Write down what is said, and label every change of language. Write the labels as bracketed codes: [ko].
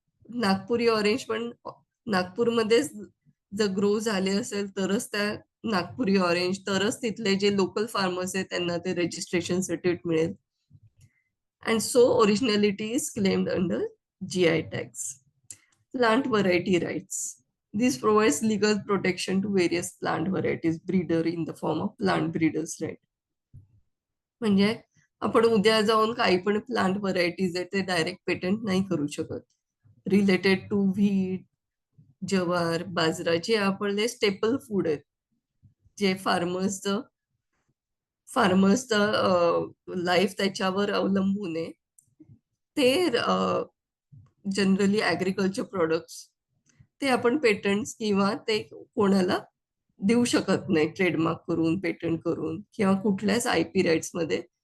[mr] Nagpuri orange पण नागपूरमध्येच जर grow झाले असेल तरच त्या नागपुरी ऑरेंज, तरच तिथले जे लोकल फार्मर्स आहेत त्यांना ते रजिस्ट्रेशन सर्टिफिकेट मिळेल. [en] And so originality is claimed under GI tags. Plant variety rights. This provides legal protection to various plant varieties breeder in the form of plant breeders right. [mr] म्हणजे आपण उद्या जाऊन काही पण प्लांट व्हरायटीज आहेत ते direct patent नाही करू शकत. [en] related to wheat, [mr] ज्वार, बाजरा जे आपले स्टेपल फूड आहेत, जे फार्मर्सचं लाईफ त्याच्यावर अवलंबून आहे, ते जनरली ॲग्रिकल्चर प्रोडक्ट्स ते आपण पेटंट्स किंवा ते कोणाला देऊ शकत नाही ट्रेडमार्क करून, पेटंट करून किंवा कुठल्याच IP राईट्स मध्ये.